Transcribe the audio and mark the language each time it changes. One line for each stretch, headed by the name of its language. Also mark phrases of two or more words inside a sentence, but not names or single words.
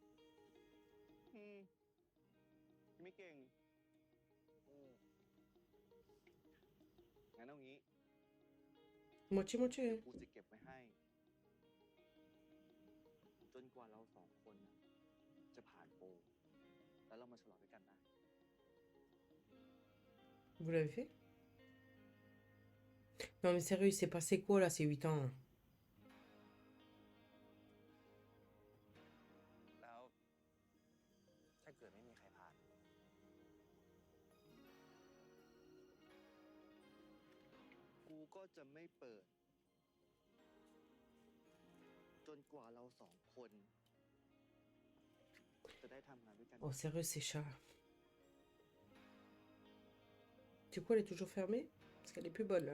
Thai: ไม่เก่ง งั้นเอางี้
French: Moitié, moitié.
Thai: กูจะเก็บไว้ให้ จนกว่าเราสองคนน่ะจะผ่านโปร แล้วเรามาฉลองด้วยกันนะ
French: Vous l'avez fait? Non mais sérieux, il s'est passé quoi là ces 8 ans là?
Thai: แล้ว ถ้าเกิดไม่มีใครผ่าน กูก็จะไม่เปิด จนกว่าเราสองคน จะได้ทำงานด้วยกัน
French: Oh sérieux, c'est chat. Tu sais quoi, elle est toujours fermée? Parce qu'elle est plus bonne là.